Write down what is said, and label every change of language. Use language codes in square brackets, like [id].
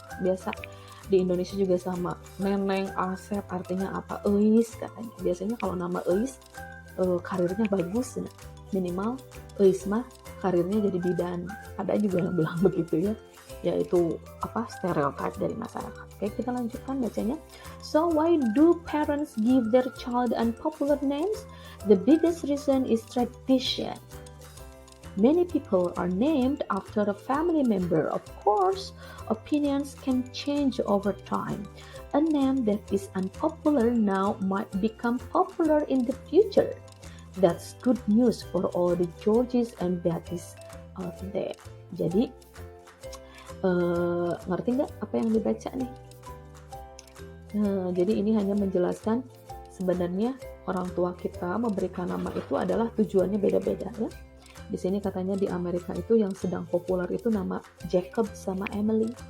[id] Biasa di Indonesia juga sama, Neneng, Asep artinya apa, Eis katanya. Biasanya kalau nama Eis karirnya bagus, minimal Eis mah karirnya jadi bidan. Ada juga yang bilang begitu ya, yaitu stereotip dari masyarakat. Oke, kita lanjutkan bacanya. [en] So why do parents give their child unpopular names? The biggest reason is tradition. Many people are named after a family member. Of course, opinions can change over time. A name that is unpopular now might become popular in the future. That's good news for all the Georges and Beatrice out there. [id] Jadi, ngerti nggak apa yang dibaca nih? Jadi ini hanya menjelaskan sebenarnya orang tua kita memberikan nama itu adalah tujuannya beda-beda ya. Di sini katanya di Amerika itu yang sedang populer itu nama Jacob sama Emily.